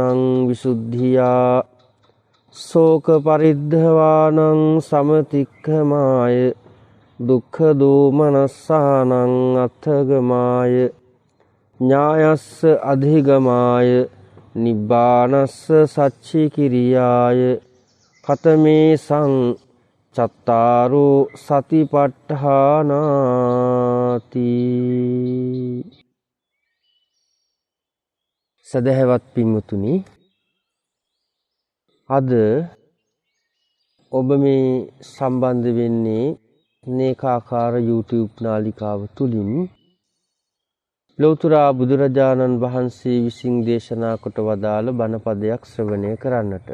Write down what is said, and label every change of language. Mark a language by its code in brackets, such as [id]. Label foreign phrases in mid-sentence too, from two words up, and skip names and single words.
[pi] විසුද්ධියා ශෝක පරිද්ධවානං සමතික්ඛමාය දුක්ඛ දෝමනස්සානං අත්ථගමාය ඥායස්ස අධිගමාය නිබ්බානස්ස සච්චි කිරියාය කතමේ සං චත්තාරෝ සතිපට්ඨානාති. [si] සදහැවත් පින්වතුනි, අද ඔබ මේ සම්බන්ධ වෙන්නේ නේකාකාර YouTube නාලිකාව තුලින් ලෞතර බුදුරජාණන් වහන්සේ විසින් දේශනා කොට වදාළ බණපදයක් ශ්‍රවණය කරන්නට.